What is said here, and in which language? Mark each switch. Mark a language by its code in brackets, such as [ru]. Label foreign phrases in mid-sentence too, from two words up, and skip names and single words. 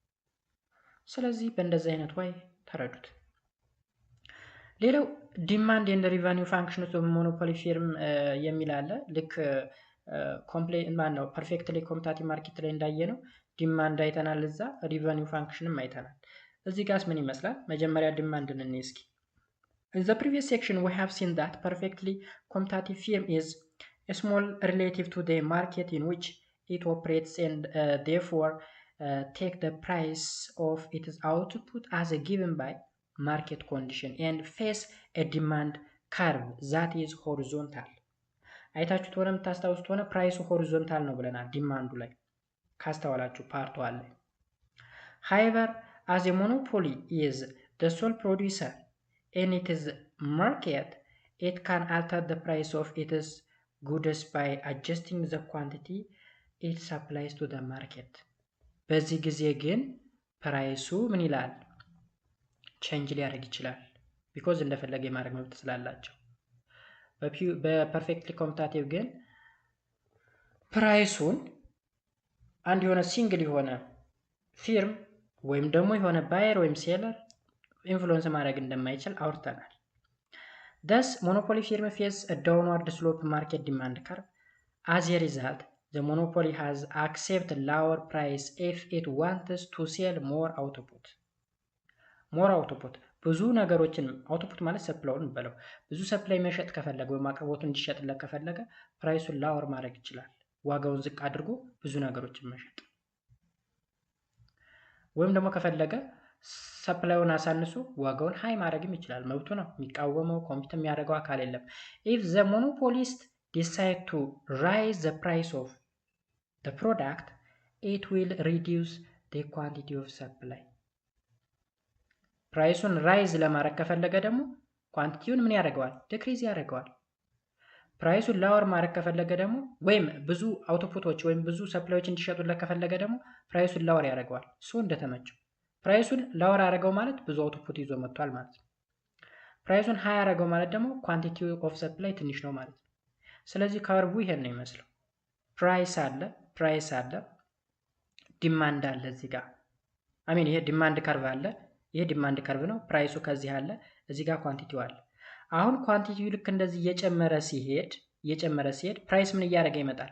[am] ስለዚህ በእንደዚህ አይነት ዋይ ተረዱት። ሌላው [en] demand and revenue functions of monopoly firm [am] የሚል አለ። ልክ ኮምፕሌት ማን ነው [en] perfectly competitive market [am] ላይ እንዳየ ነው ዲማንድ አይተናል፣ እዛ ሪቨኒው ፋንክሽንም አይተናል። እዚህ ጋርስ ምን ይመስላል? መጀመሪያ ዲማንድን እንይ እስኪ። [en] In the previous section we have seen that perfectly competitive firm is small relative to the market in which it operates and therefore take the price of its output as a given by market condition and face a demand curve that is horizontal. [am] አይታችሁት ሆነ የምታስታውሱት ሆነ ፕራይሱ ሆሪዞንታል ነው ብለናል። ዲማንዱ ላይ ካስተዋላችሁ ፓርቱ አለ። [en] however as a monopoly is the sole producer in its market, it can alter the price of its goods by adjusting the quantity it supplies to the market. [am] በዚህ ጊዜ ግን ፕራይሱ ምን ይላል? ቼንጅ ሊያደርግ ይችላል። ቢኮዝ እንደፈለገ የማድረግ መብት ስላላቸው። በፐርፌክትሊ ኮምፒቲቲቭ ግን ፕራይሱን አንድ የሆነ ሲንግል የሆነ ፊርም ወይም ደግሞ የሆነ ባየር ወይም ሴለር ኢንፍሉዌንስ ማድረግ እንደማይችል አውርተናል። [en] thus monopoly firm face a downward slope market demand curve. as a result the monopoly has accepted lower price if it wants to sell more output [am] ብዙ ነገሮችን አውትፑት ማለት ሰፕላይን በለው ብዙ ሰፕላይ መሸጥ ከፈለገ ወይም አቅርቦቱን እንዲሸጥለት ከፈለገ ፕራይሱን ላወር ማድረግ ይችላል። ዋጋውን ዝቅ አድርጎ ብዙ ነገሮችን መሸጥ፣ ወይም ደግሞ ከፈለገ ሰፕላዩን አሳንሶ ዋጋውን ሃይ ማድረግም ይችላል። መብቱ ነው። የሚቃወመው ኮምፒት የሚያደርገው አካል የለም። [en] if the monopolist decide to raise the price of the product it will reduce the quantity of supply. [am] ፕራይሱን ራይዝ ለማድረግ ከፈለገ ደግሞ ኳንቲቲውን ምን ያደርገዋል? ዲክሪዝ ያደርገዋል። ፕራይሱን ላወር ማድረግ ከፈለገ ደግሞ ወይም ብዙ አውትፑቶች ወይም ብዙ ሰፕላዮች እንዲሸጡለት ከፈለገ ደግሞ ፕራይሱን ላወር ያደርገዋል። እንደተመቸው ፕራይሱን ላወር አደረገው ማለት ብዙ አውትፑት ይዞ መጥቷል ማለት ነው። ፕራይሱን ሃይ አደረገው ማለት ደግሞ [en] quantity of supply [am] ትንሽ ነው ማለት ነው። ስለዚህ ከርቡ ይሄን ነው የሚመስለው። ፕራይስ አለ፣ ዲማንድ አለ እዚህ ጋር አሚን ይሄ [en] demand curve [am] አለ። ይሄ [en] demand curve [am] ነው። ፕራይሱ ከዚህ አለ፣ እዚህ ጋር ኳንቲቲው አለ። አሁን ኳንቲቲው ልክ እንደዚህ እየጨመረ ሲሄድ ፕራይስ ምን እያደረገ ይመጣል?